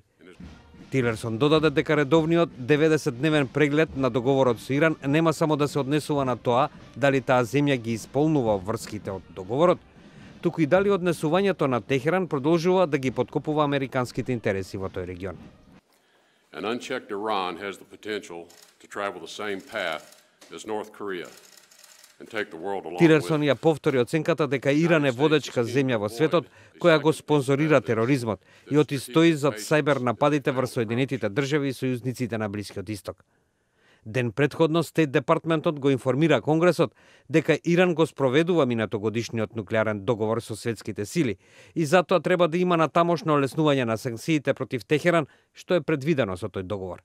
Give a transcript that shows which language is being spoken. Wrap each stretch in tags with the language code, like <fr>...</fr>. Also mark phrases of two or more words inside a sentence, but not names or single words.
<mk>Тилерсон додаде дека редовниот 90-дневен преглед на договорот со Иран нема само да се однесува на тоа дали таа земја ги исполнува обврските од договорот, туку и дали однесувањето на Техеран продолжува да ги подкопува американските интереси во тој регион.</mk> <en>An unchecked Iran has the potential to travel the same path as North Korea.</en> <mk>Тилерсон ја повтори оценката дека Иран е водечка земја во светот која го спонзорира тероризмот и оти стои зад сајбер нападите врз Соединетите држави и сојузниците на Блискиот Исток. Ден предходно Стейт департментот го информира Конгресот дека Иран го спроведува минатогодишниот нуклеарен договор со светските сили и затоа треба да има натамошно олеснување на санкциите против Техеран, што е предвидено со тој договор.</mk>